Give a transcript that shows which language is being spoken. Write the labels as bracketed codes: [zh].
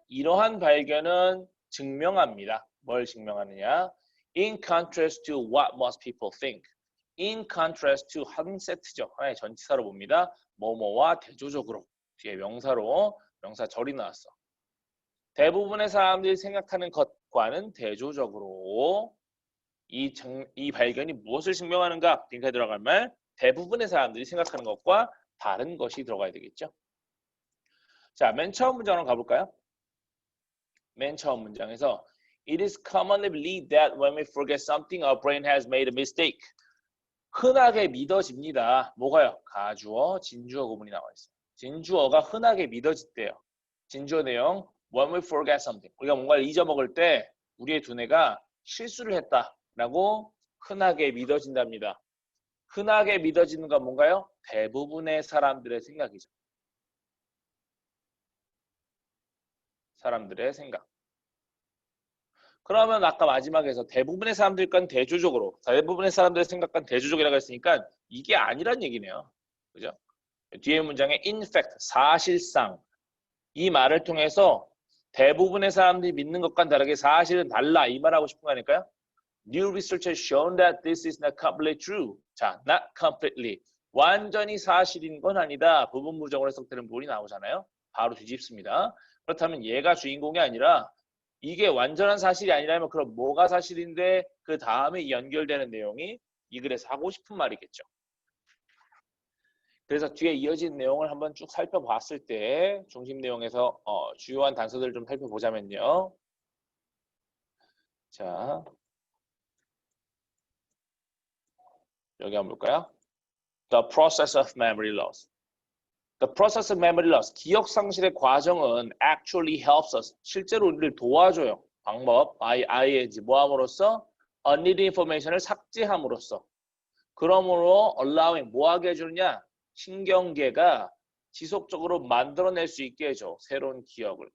[ko] 이러한 발견은 증명합니다. 뭘 증명하느냐? [en] In contrast to what most people think. In contrast to [ko] 한 세트죠. 하나의 전치사로 봅니다. 뭐뭐와 대조적으로. 뒤에 명사로 명사절이 나왔어. 대부분의 사람들이 생각하는 것과는 대조적으로 이 발견이 무엇을 증명하는가? 빈칸에 들어갈 말 대부분의 사람들이 생각하는 것과 다른 것이 들어가야 되겠죠. 자, 맨 처음 문장으로 가볼까요? 맨 처음 문장에서 [en] It is commonly believed that when we forget something, our brain has made a mistake. [ko] 흔하게 믿어집니다. 뭐가요? 가주어, 진주어 구문이 나와 있어요. 진주어가 흔하게 믿어진대요. 진주어 내용 [en] When we forget something. [ko] 우리가 뭔가를 잊어먹을 때 우리의 두뇌가 실수를 했다라고 흔하게 믿어진답니다. 흔하게 믿어지는 건 뭔가요? 대부분의 사람들의 생각이죠. 사람들의 생각. 그러면 아까 마지막에서 대부분의 사람들과는 대조적으로, 대부분의 사람들의 생각과는 대조적이라고 했으니까 이게 아니란 얘기네요. 그죠? 뒤에 문장에 in fact, 사실상 이 말을 통해서 대부분의 사람들이 믿는 것과는 다르게 사실은 달라 이 말하고 싶은 거 아닐까요? [en] New research has shown that this is not completely true. 자, not completely. [ko] 완전히 사실인 건 아니다. 부분 부정으로 해석되는 부분이 나오잖아요. 바로 뒤집습니다. 그렇다면 얘가 주인공이 아니라 이게 완전한 사실이 아니라면 그럼 뭐가 사실인데 그 다음에 연결되는 내용이 이 글에서 하고 싶은 말이겠죠. 그래서 뒤에 이어진 내용을 한번 쭉 살펴봤을 때 중심 내용에서 주요한 단서들을 좀 살펴보자면요. 자, 여기 한번 볼까요? [en] The process of memory loss. The process of memory loss. [ko] 기억 상실의 과정은 [en] actually helps us. [ko] 실제로 우리를 도와줘요. 방법, ing, 뭐 함으로써? unneeded information을 삭제함으로써. 그러므로 allowing, 뭐 하게 해주느냐? 신경계가 지속적으로 만들어낼 수 있게 해줘. 새로운 기억을.